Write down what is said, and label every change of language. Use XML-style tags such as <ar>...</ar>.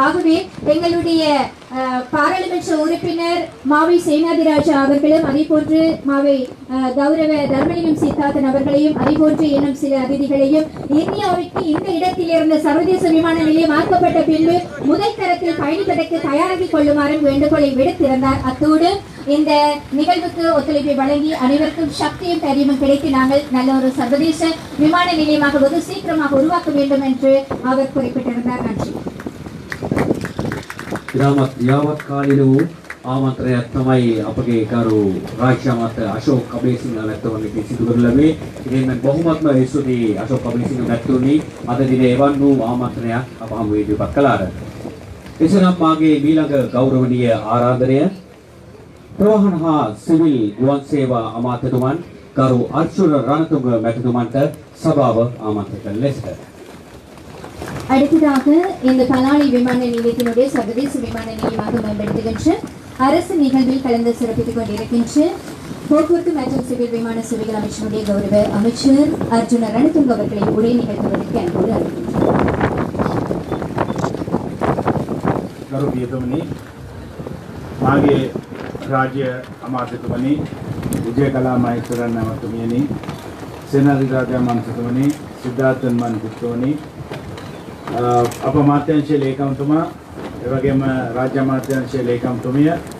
<ta>ஆகவே எங்களுடைய பாராளுமன்ற உறுப்பினர் மாவை சேனாதிராஜா அவர்களும் அதே போன்று மாவை கௌரவ தர்மலிங்கம் சீதாதன் அவர்களையும் அதே போன்று இன்னும் சில அதிதிகளையும் இந்தியாவிற்கு இந்த இடத்தில் இருந்த சர்வதேச விமான நிலையம் ஆக்கப்பட்ட பின்பு முதல் தரத்தில் பயணிப்பதற்கு தயாராகிக் கொள்ளுமாறும் வேண்டுகோளை விடுத்திருந்தார். அத்தோடு இந்த நிகழ்வுக்கு ஒத்துழைப்பை வழங்கி அனைவருக்கும் சக்தியும் தைரியமும் கிடைத்து நாங்கள் நல்ல ஒரு சர்வதேச விமான நிலையமாக வெகு சீக்கிரமாக உருவாக்க வேண்டும் என்று அவர் குறிப்பிட்டிருந்தார். நன்றி.</ta> <si>ඉතාමත් යාවත් කාලීන වූ ආමන්ත්‍රණයක් තමයි අපගේ කරු රාජ්‍ය අමාත්‍ය අශෝක් අබේසිංහ මැතිතුමන්ට සිදු කරනු ලැබේ. ඉතින් මම බොහොමත්ම ස්තුතියි අශෝක් අබේසිංහ මැතිතුමනි අද දිනේ එවන් වූ ආමන්ත්‍රණයක් අප හමු ඉදිරිපත් කළාට. එසේනම් මාගේ ඊළඟ ගෞරවනීය ආරාධනය ප්‍රවාහන හා සිවිල් ගුවන් සේවා අමාත්‍යතුමන් කරු අර්චුන රණතුංග මැතිතුමන්ට සභාව ආමන්ත්‍රණය කළ ලෙසට.</si> <ta>அடுத்ததாக இந்த பலாலி விமான நிலையத்தினுடைய சர்வதேச விமான நிலையமாக மேம்படுத்துகின்ற அரசு நிகழ்வில் கலந்து சிறப்பித்துக் கொண்டிருக்கின்ற போக்குவரத்து மற்றும் சிவில் விமான சேவைகள் அமைச்சருடைய கௌரவ அமைச்சர் அர்ஜுன ரணதுங்க அவர்களை உரை நிகழ்த்துவதற்கு அன்போடு අழைக்கின்றோம்.</ta> <si>මාගේ රාජ්‍ය අමාත්‍යතුමනි විජයකලා මහේස්වරන් මහත්මියනි සේනාධිකාරී මන්ත්‍රීතුමනි සිද්ධාර්ථන් මන්ත්‍රීතුමනි අප අමාත්‍යාංශයේ ලේකම්තුමා ඒ වගේම රාජ්‍ය අමාත්‍යාංශයේ ලේකම්තුමිය</si>